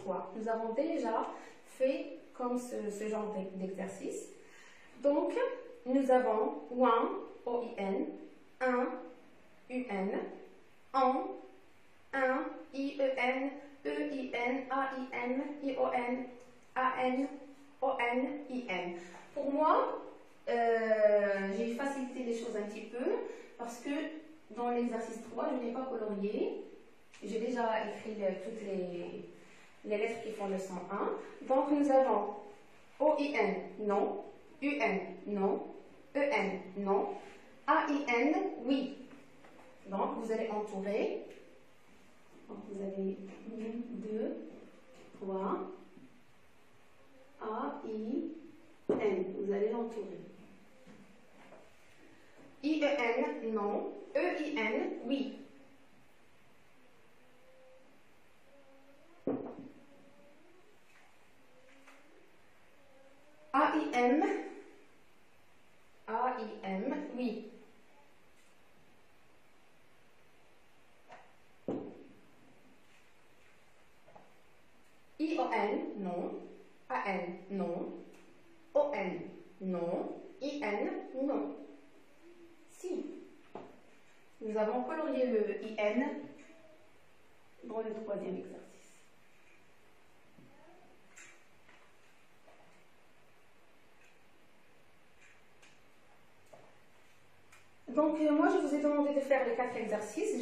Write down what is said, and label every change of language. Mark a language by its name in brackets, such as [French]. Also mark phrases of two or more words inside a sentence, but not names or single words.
[French] Nous avons déjà fait comme ce genre d'exercice. Donc, nous avons ouin, O-I-N, un, U-N, en, un, I-E-N, E-I-N, A-I-N, I-O-N, A-N, O-N, I-N. Pour moi, j'ai facilité les choses un petit peu parce que dans l'exercice 3, je n'ai pas colorié. J'ai déjà écrit toutes les lettres qui font le son 1. Donc, nous avons O-I-N, non. U-N, non. E-N, non. A-I-N, oui. Donc, vous allez entourer. Donc, vous avez 1, 2, 3. A-I-N. Vous allez l'entourer. I-E-N, non. E-I-N, oui. A-I-M. A-I-M, oui. I-O-N, non. A-N, non. O-N, non. I-N, non. Si. Nous avons colorié le I-N dans le troisième exercice. Donc, moi, je vous ai demandé de faire les 4 exercices.